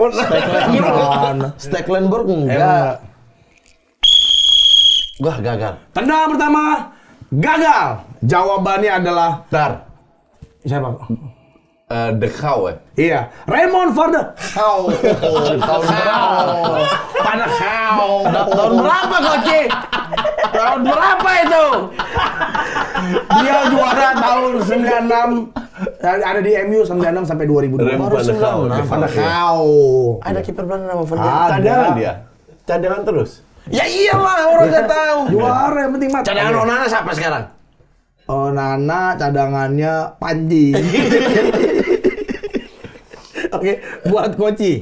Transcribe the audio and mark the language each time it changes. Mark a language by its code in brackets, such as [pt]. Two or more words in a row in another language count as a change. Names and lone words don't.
[id] Stecklenburg enggak. Wah, gagal. Tendangan pertama gagal. Jawabannya adalah Tar. siapa? The Cow ya? Iya, Raymond van der Gaal. Tahun berapa? Van der Gaal. Tahun berapa, Koci? Tahun berapa itu? Dia juara tahun 96. Ada di MU 96 sampai 2002. Raymond van der Gaal. Van der Gaal. Ada kiper Belanda nama Van der Ada. Gaal. Cadangan dia. Cadangan terus. Ya iyalah, orang nggak tahu. Juara yang penting mat. Cadangan Onana siapa sekarang? Oh Nana cadangannya Panji. Oke, buat Koci.